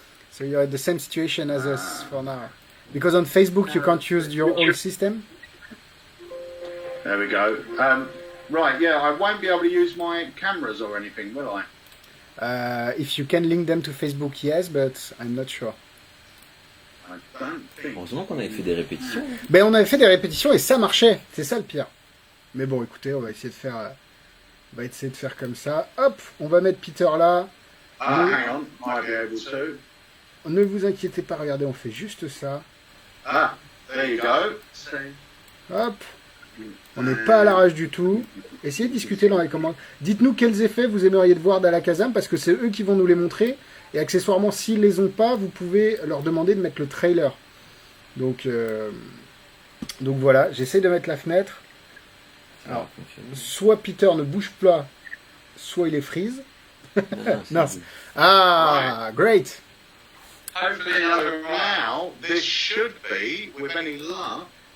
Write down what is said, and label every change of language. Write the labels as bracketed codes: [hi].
[en] So you're at the same situation as us for now. Because on Facebook you can't use your old system. There we go. Right, yeah, I won't be able to use my cameras or anything, will I? If you can link them to Facebook, yes, but I'm not sure. I don't think. [fr] Heureusement qu'on avait fait des répétitions. Ben on avait fait des répétitions et ça marchait. C'est ça le pire. Mais bon, écoutez, on va essayer de faire comme ça. Hop, on va mettre Peter là. [en] Hang on, might be able to. [fr] Ne vous inquiétez pas, regardez, on fait juste ça. [en] Ah, there you go. Hop. [fr] On n'est pas à l'arrache du tout. Essayez de discuter dans les commentaires. Dites-nous quels effets vous aimeriez de voir d'Alakazam, parce que c'est eux qui vont nous les montrer. Et accessoirement, s'ils les ont pas, vous pouvez leur demander de mettre le trailer. Donc voilà, j'essaie de mettre la fenêtre. Alors, soit Peter ne bouge pas, soit il est freeze. [en] Non. Ah, great. Hopefully, now this should be, with any luck.